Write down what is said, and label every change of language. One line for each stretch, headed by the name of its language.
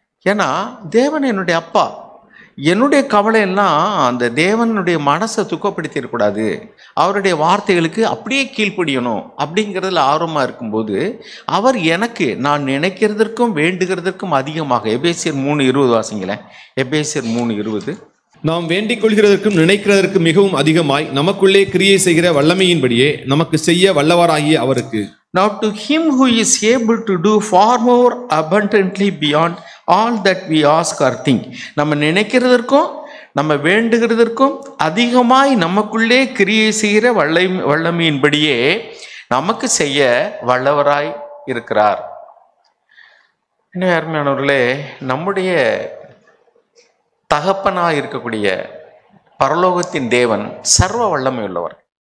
Tamil: ஏன்னா தேவன் என்னுடைய அப்பா. என்னுடைய கவலையெல்லாம் அந்த தேவனுடைய மனசை துக்கப்படுத்திடக்கூடாது, அவருடைய வார்த்தைகளுக்கு அப்படியே கீழ்ப்படியணும் அப்படிங்கிறதுல ஆர்வமாக இருக்கும்போது அவர் எனக்கு நான் நினைக்கிறதற்கும் வேண்டுகிறதற்கும் அதிகமாக, எபேசியர் 3:20 வாசிங்களேன். எபேசியர் 3:20. நாம் வேண்டிக் கொள்கிறதற்கும் நினைக்கிறதற்கு மிகவும் அதிகமாய் நமக்குள்ளே கிரியை செய்கிற வல்லமையின்படியே நமக்கு செய்ய வல்லவராகிய அவருக்கு.
English: Now to him who is able to do far more abundantly beyond all that we ask or think.
Tamil: நம்ம நினைக்கிறதற்கும் நம்ம வேண்டுகிறதற்கும் அதிகமாய் நமக்குள்ளே கிரியை செய்கிற வல்லமையின்படியே நமக்கு செய்ய வல்லவராய் இருக்கிறார். என்ன அருமையானவர்களே, நம்முடைய தகப்பனாய் இருக்கக்கூடிய பரலோகத்தின் தேவன் சர்வ வல்லமை உள்ளவர்.